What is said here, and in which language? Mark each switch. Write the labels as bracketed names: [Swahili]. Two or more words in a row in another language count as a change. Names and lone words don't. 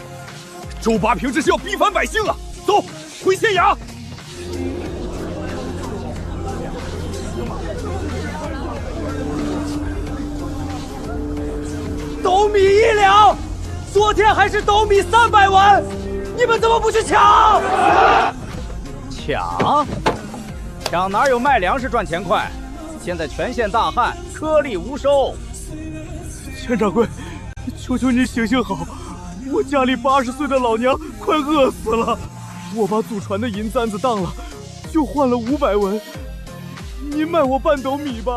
[Chinese] 周八平這是要逼反百姓啊！走，回縣衙。斗米1兩，昨天還是斗米300文，你們怎麼不去搶？搶哪有賣糧食賺錢快？現在全縣大旱，顆粒無收。錢掌櫃，求求你行行好，我家裡80歲的老娘快餓死了，我把祖傳的銀簪子當了，就換了500文，您賣我半斗米吧。